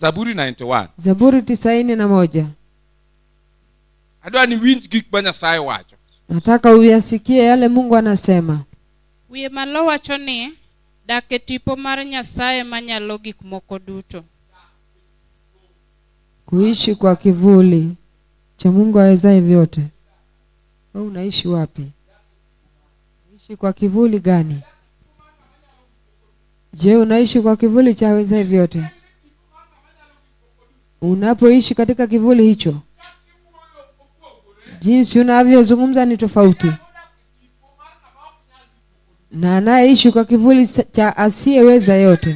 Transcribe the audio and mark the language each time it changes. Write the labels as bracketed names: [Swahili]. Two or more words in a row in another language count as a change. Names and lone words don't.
[Swahili] Zaburi 91. Zaburi 91. [Luo (Kenya and Tanzania)] Adwa ni winj gik ma Nyasaye wacho. [Swahili] Nataka uyasikie yale Mungu anasema. [Luo (Kenya and Tanzania)] Wiye malo wacho ni dak e tipo mar Nyasaye manyalo gik moko duto. [Swahili] Kuishi kwa kivuli cha Mungu awezaye vyote. Wewe unaishi wapi? Unaishi kwa kivuli gani? Je, unaishi kwa kivuli cha awezaye vyote? Unapoishi katika kivuli hicho, jinsi unavyozungumza ni tofauti na anayeishi kwa kivuli cha asiyeweza yote.